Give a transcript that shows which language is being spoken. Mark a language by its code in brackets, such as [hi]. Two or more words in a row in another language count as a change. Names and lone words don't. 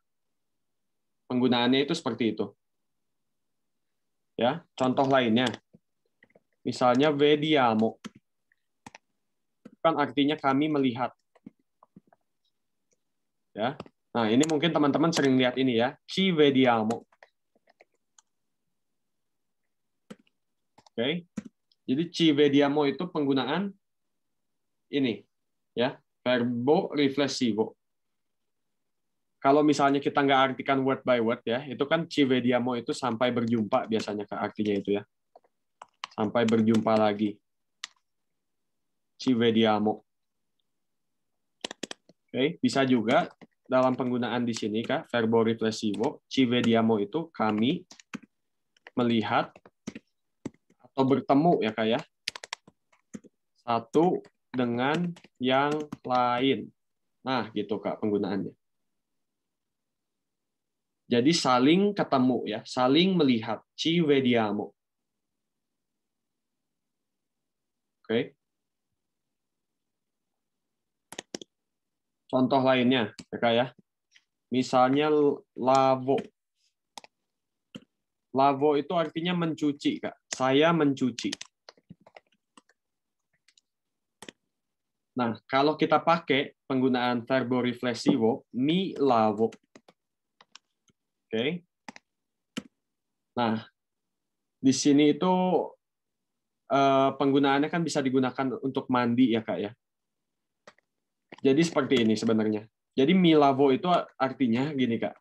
[id] Penggunaannya itu seperti itu. Ya, contoh lainnya. Misalnya vediamo. Kan artinya kami melihat. Ya. Nah, ini mungkin teman-teman sering lihat ini ya, [it] ci vediamo. [id] Oke. Jadi [it] ci vediamo [id] itu penggunaan ini ya, [it] verbo riflessivo. [id] Kalau misalnya kita nggak artikan [en] word by word [id] ya, itu kan [it] ci vediamo [id] itu sampai berjumpa biasanya Kak, artinya itu ya. Sampai berjumpa lagi. [it] Ci vediamo. [id] Oke, bisa juga dalam penggunaan di sini Kak, [it] verbo riflessivo, ci vediamo [id] itu kami melihat atau bertemu ya Kak ya. Satu dengan yang lain. Nah, gitu Kak penggunaannya. Jadi saling ketemu ya, saling melihat. [it] Ci vediamo. [id] Oke. Contoh lainnya, ya Kak ya. Misalnya lavo. Lavo itu artinya mencuci, Kak. Saya mencuci. Nah, kalau kita pakai penggunaan [it] verbo riflessivo, mi lavo. [id] Oke. Nah, di sini itu penggunaannya kan bisa digunakan untuk mandi ya, Kak ya. Jadi seperti ini sebenarnya. Jadi [it] mi lavo [id] itu artinya gini, Kak.